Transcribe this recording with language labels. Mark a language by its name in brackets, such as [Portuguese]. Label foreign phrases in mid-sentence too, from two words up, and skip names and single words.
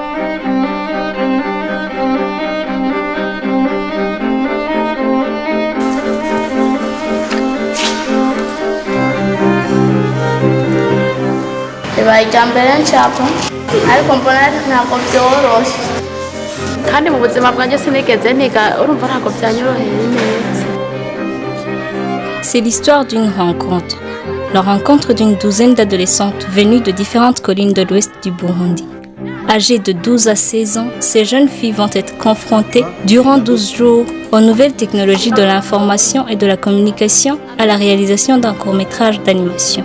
[Kinyarwanda] bibaye ijya mbere nshaka ariko mbona ntabwo byoroshye kandi mu buzima bwanjye sinigeze niga urumva ntabwo byanyoroheye neza. [French] C'est l'histoire d'une rencontre. La rencontre d'une douzaine d'adolescentes venues de différentes collines de l'ouest du Burundi. Âgées de 12 à 16 ans, ces jeunes filles vont être confrontées durant 12 jours aux nouvelles technologies de l'information et de la communication, à la réalisation d'un court-métrage d'animation.